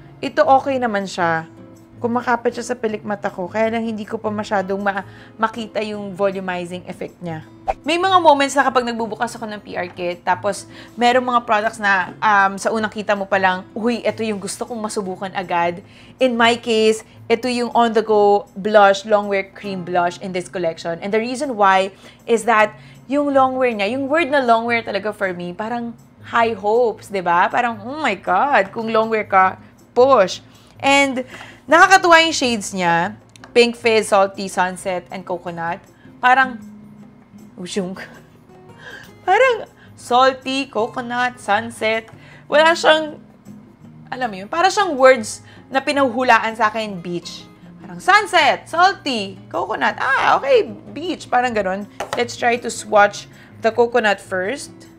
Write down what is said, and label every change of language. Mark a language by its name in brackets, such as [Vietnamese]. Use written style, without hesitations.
[Filipino] Ito okay naman siya. Kumakapit siya sa pilik mata ko, kaya lang hindi ko pa masyadong makita yung volumizing effect niya. May mga moments na kapag nagbubukas ako ng PR kit, tapos merong mga products na sa unang kita mo pa lang, uy, ito yung gusto kong masubukan agad. [English] In my case, ito yung on-the-go blush, longwear cream blush in this collection. And the reason why is that yung longwear niya, yung word na longwear talaga for me, parang high hopes, diba? [Filipino] Parang, [English] oh my God, [Filipino] kung longwear ka, push. And nakakatuwa yung shades niya. [English] Pink Fizz, Salty, Sunset, and Coconut. Parang, parang salty, coconut, sunset. [Filipino] Wala siyang, alam mo yun, parang siyang words na pinahuhulaan sa akin, beach. [English] Parang sunset, salty, coconut. Okay, beach. [Filipino] Parang ganun. [English] Let's try to swatch the coconut first.